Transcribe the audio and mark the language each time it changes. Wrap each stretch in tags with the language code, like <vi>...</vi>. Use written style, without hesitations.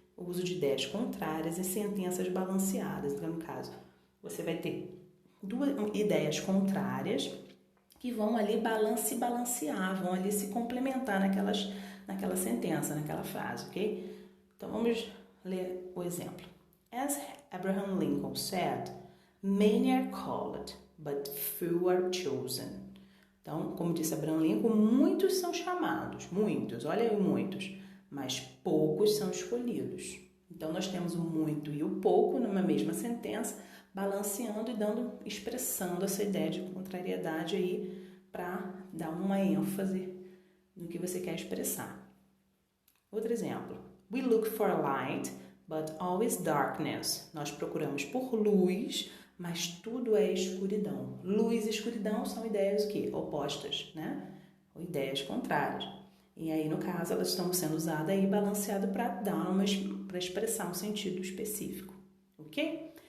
<pt>O uso de ideias contrárias e sentenças balanceadas. Então, no caso, você vai ter duas ideias contrárias que vão ali balancear, vão ali se complementar naquela sentença, naquela frase, ok? Então, vamos ler o exemplo.</pt> <en>As Abraham Lincoln said, many are called, but few are chosen.</en> <pt>Então, como disse Abraham Lincoln, muitos são chamados, muitos, olha aí muitos, mas poucos são escolhidos. Então, nós temos o muito e o pouco numa mesma sentença, balanceando e expressando essa ideia de contrariedade aí para dar uma ênfase no que você quer expressar. Outro exemplo.</pt> <en>We look for light, but always darkness.</en> <pt>Nós procuramos por luz, mas tudo é escuridão. Luz e escuridão são ideias o quê? Opostas, né? Ou ideias contrárias. E aí, no caso, elas estão sendo usadas aí balanceado para expressar um sentido específico. Ok?</pt>